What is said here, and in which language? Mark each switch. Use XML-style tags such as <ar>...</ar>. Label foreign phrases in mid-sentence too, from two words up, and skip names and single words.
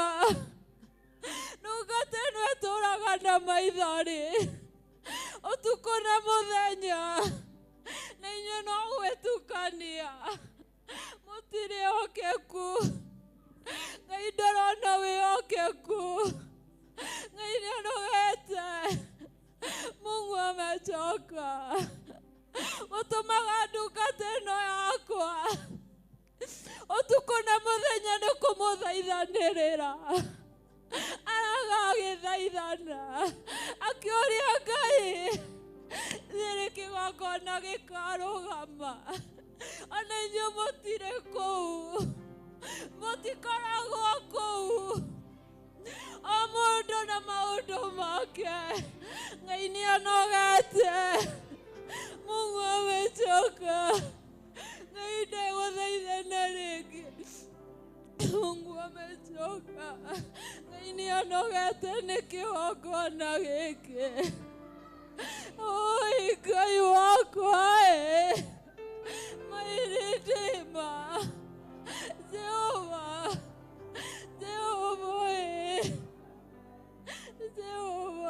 <ki>Ndungata ĩno ĩtũũraga na maithori ũtukũ na mũthenya, na inyuĩ no gwĩtukania. Mũtirĩ hokeku. Ngai ndarona wĩhokeku. Ngai nĩanogete.</ki> <sw>Mungu amechoka.</sw> <ki>Mũtũmaga ndungata ĩno yakwa ũtukũ na mũthenya nĩ kũmũthaithanĩrĩra. Araga agĩthaithana akĩũria Ngai, rĩrĩ kĩgongona gĩkarũgama. Ona inyuĩ mũtirĩ kũu. Mũtikoragwo kũu. O mũndũ na maũndũ make. Ngai nĩanogete.</ki> <sw>Mungu amechoka.</sw> <ki>Ngai ndegũthaithana rĩngĩ.</ki> <sw>Mungu amechoka.</sw> <ki>Ngai nĩanogete nĩ kĩgongona gĩkĩ. Oi Ngai wakwa ĩ. Mairĩndĩma. Jehova. Jehova ĩ. Jehova.</ki>